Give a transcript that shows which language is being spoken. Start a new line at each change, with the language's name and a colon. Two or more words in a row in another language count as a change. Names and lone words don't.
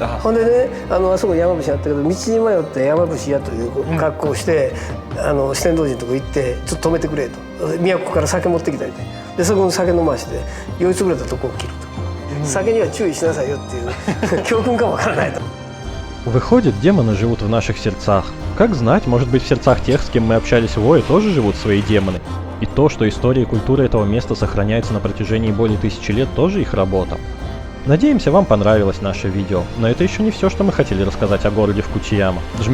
Japanese: ほんでね、あそこに山伏あったけど、道に迷って山伏屋という格好をして、四天王寺のとこ行ってちょっと止めてくれと、都から酒持ってきたりで、そこの酒飲まして酔いつぶれたとこを切ると。酒には注意しなさいよっていう教訓かもわからないと。
Russian: Выходит, демоны живут в наших сердцах. Как знать, может быть, в сердцах тех, с кем мы общались в Вое, тоже живут свои демоны. И то, что история и культура этого места сохраняется на протяжении более 1000 лет, тоже их работа. Надеемся, вам понравилось наше видео, но это еще не все, что мы хотели рассказать о городе Фукусияма.